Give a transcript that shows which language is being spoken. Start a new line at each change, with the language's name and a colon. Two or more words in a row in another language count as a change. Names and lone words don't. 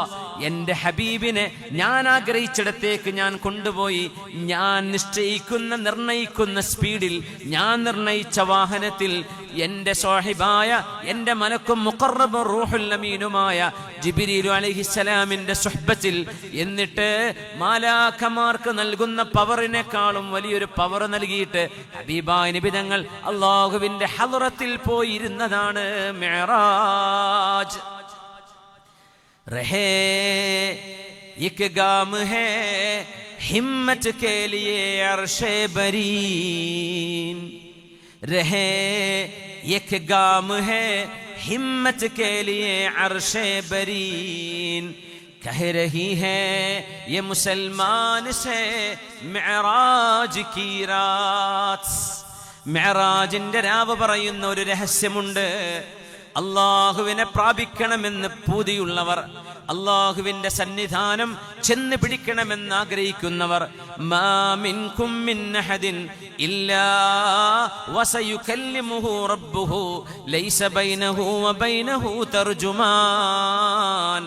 Malayalam: എൻ്റെ ഹബീബിനെ ഞാൻ ആഗ്രഹിച്ചിടത്തേക്ക് ഞാൻ കൊണ്ടുപോയി, ഞാൻ നിർണയിക്കുന്ന സ്പീഡിൽ, ഞാൻ നിർണയിച്ച വാഹനത്തിൽ എൻ്റെ സ്വഹിബായ, എൻ്റെ മലക്കും മുഖറബും റൂഹുൽ അമീനുമായ ജിബ്രീൽ അലൈഹിസ്സലാമിൻ്റെ സുഹ്ബത്തിൽ, എന്നിട്ട് മാലാഖമാർക്ക് നൽകുന്ന പവറിനേക്കാളും വലിയൊരു പവർ നൽകിയിട്ട് ഹബീബായ നബി തങ്ങൾ അല്ലാഹുവിൻ്റെ ഹളറത്തിൽ പോയി ഇരുന്നതാണ് മിഅ്റാജ്.
Urdu: رہِ یک گام ہے ہمت کے لیے عرشِ بریں، رہِ یک گام ہے ہمت کے لیے عرشِ بریں، کہہ رہی ہے یہ مسلمان سے معراج کی رات.
Malayalam: മിഅ്റാജിന്റെ രാവ് പറയുന്ന ഒരു രഹസ്യമുണ്ട്. അല്ലാഹുവിനെ പ്രാപിക്കണമെന്ന് പൂതിയുള്ളവർ, അല്ലാഹുവിന്റെ സന്നിധാനം ചെന്ന് പിടിക്കണമെന്ന് ആഗ്രഹിക്കുന്നവർ,
Arabic: ما منكم من أحد إلا سيكلمه ربه ليس بينه وبينه ترجمان.